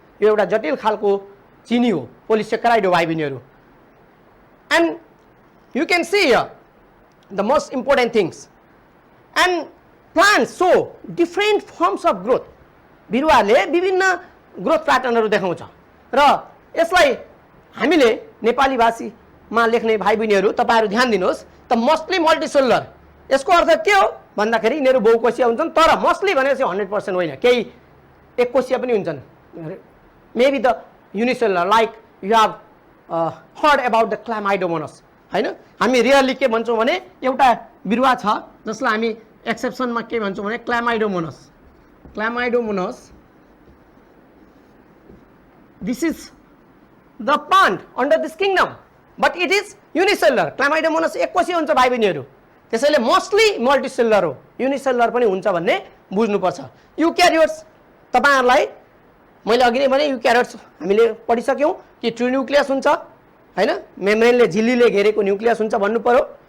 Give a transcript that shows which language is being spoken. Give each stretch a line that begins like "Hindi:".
Nepali: यो एउटा जटिल खालको चिनी हो, पोलिसेक्राइड हो भाइ बहिनीहरू.
English: And you can see here the most important things. And plants show different forms of growth.
Nepali: बिरुवाले विभिन्न ग्रोथ प्याटर्नहरू देखाउँछ र यसलाई हामीले नेपाली भाषामा लेख्ने भाइ बहिनीहरू तपाईहरु ध्यान दिनुहोस्. त मोस्टली मल्टिसेलुलर, यसको अर्थ के हो भन्दाखेरि यिनीहरू बहुकोषीय हुन्छन्, तर मोस्टली भनेपछि 100% होइन, केही एककोषीय पनि हुन्छन्.
English: Maybe the unicellular like you have heard about the chlamydomonas हैन.
Nepali: हामी रियरली के भन्छौँ भने एउटा बिरुवा छ जसलाई हामी एक्सेप्सनमा के भन्छौँ भने क्लामाइडोमोनस.
English: Chlamydomonas this is the plant under this kingdom, but it is unicellular.
Nepali: क्लामाइडोमोनस एककोषीय हुन्छ भाइ बहिनीहरू, त्यसैले मोस्टली मल्टिसेलुलर हो, युनिसेलुलर पनि हुन्छ भन्ने बुझ्नुपर्छ. युक्यारियोट्स तपाईहरुलाई मैले अघि नै भने युक्यारियोट्स हामीले पढिसक्यौं कि ट्रिन्युक्लियस हुन्छ हैन, मेम्ब्रेनले झिल्लीले घेरेको न्युक्लियस हुन्छ भन्नु पर्यो.